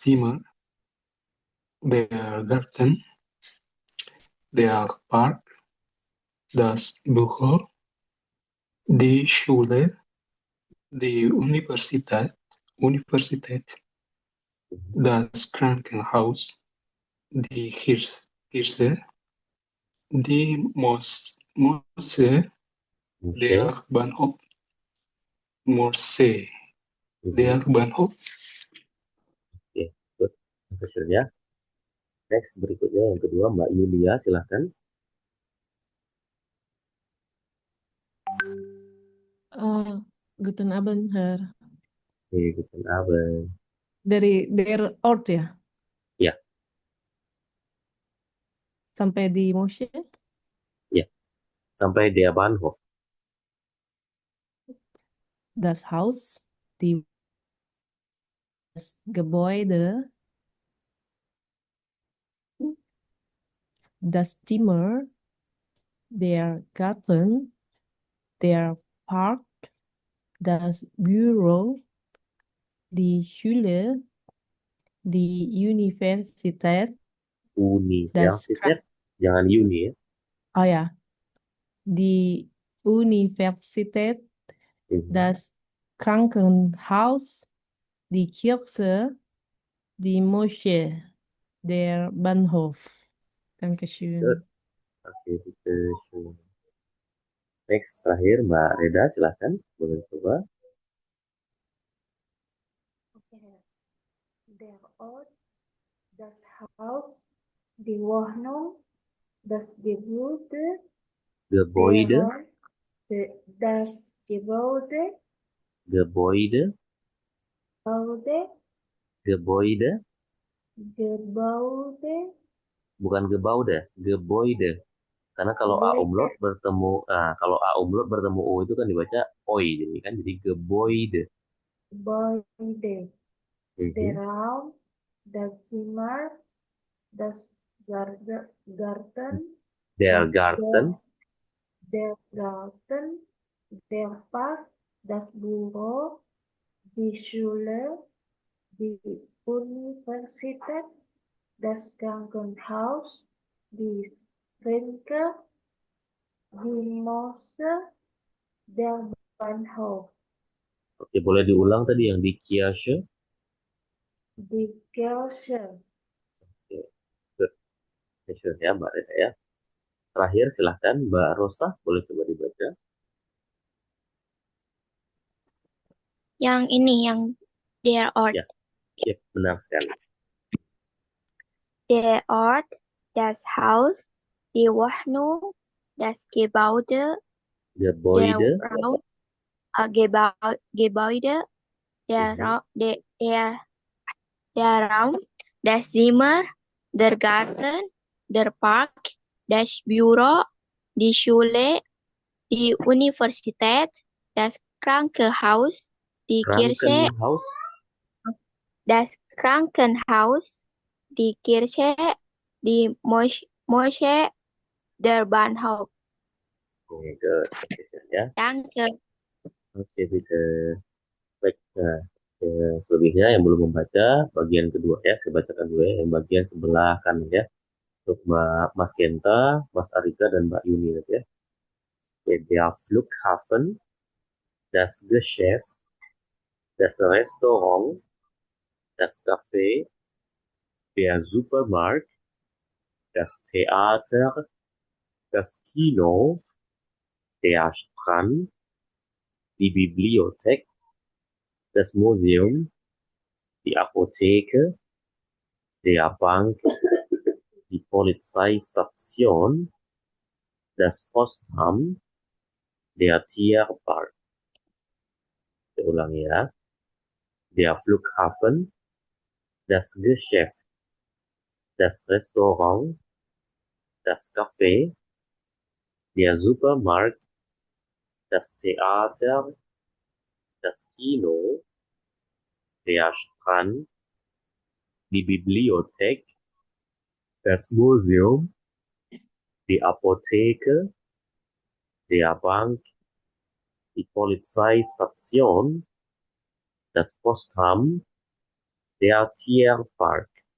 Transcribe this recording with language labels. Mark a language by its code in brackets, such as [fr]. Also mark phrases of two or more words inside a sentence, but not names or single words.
[de] Zimmer, der Garten, der Park, das Büro, die Schule, die Universität, das Krankenhaus, die Kirche, die Moschee, Moschee. der Bahnhof, Moschee, der Mhm. Bahnhof. [id] Oke, good. Profesor ya. Next, berikutnya yang kedua Mbak Yulia, silahkan. [de] Guten Abend, Herr. Oke, guten Abend. [id] Dari [de] der Ort [id] ya, Ya, sampai di Moshe, ya. Sampai [de] der Bahnhof. das Haus, das Gebäude, das Zimmer, der Garten, der Park, das Büro, die Schule, die Universität, das Universität. [id] Jangan uni ya. oh ya, [de] die Universität, Mhm. das Krankenhaus, die Kirche, die Moschee, der Bahnhof. [en] Good. [de] Dankeschön. [id] Oke, gitu. Next, terakhir Mbak Reda, silahkan. Boleh coba. [en] Okay. [de] Der Ort, das Haus, die Wohnung, das Gebäude, der Gebäude, Raum, das Gebäude, Gebäude, Gebäude, Gebäude, Gebäude, bukan Gebäude, Gebäude. [id] Karena kalau A umlaut bertemu, kalau A umlaut bertemu U itu kan dibaca oi, jadi kan jadi Gebäude. [de] Gebäude, der Mhm. Raum, das Zimmer, das Garten, Der das Garten, der Garten, der Park, das Büro, die Schule, die Universität, das Krankenhaus, die Schenke, die Mose, der Bahnhof, Oke, boleh diulang tadi yang di Kirche. die Kirche. [id] Oke, [en] good. Sure [id] ya Mbak Reda ya. Terakhir silahkan Mbak Rosa, boleh coba dibaca. Yang ini, yang [de] der Ort. [id] Ya, ya benar sekali. [de] Der Ort, das Haus, die Wohnung, das Gebäude, der Gebäude, Raum, Gebäude, der Raum, das Zimmer, der Garten, der Park, das Büro, die Schule, die Universität, das Krankenhaus, die Kirche, Krankenhaus, das Krankenhaus, die Kirche, die Moschee, der Bahnhof. [id] Oke, good. Oke, sure ya. [de] Danke. [id] Oke, bisa. Baik, nah, selebihnya yang belum membaca bagian kedua ya, saya bacakan dulu ya, yang bagian sebelah kanan ya, untuk Mas Genta, Mas Arika dan Mbak Yuni ya. [de] Der Flughafen, das Geschäft, das Restaurant, das Café, der Supermarkt, das Theater, das Kino, der Strand, die Bibliothek, das Museum, die Apotheke, der Bank, die Polizeistation, das Postamt, der Tierpark. [id] Saya ulangi ya. [de] Der Flughafen, das Geschäft, das Restaurant, das Café, der Supermarkt, das Theater, das Kino, der Strand, die Bibliothek, das Museum, die Apotheke, der Bank, die Polizeistation, das Postamt, der Tierpark.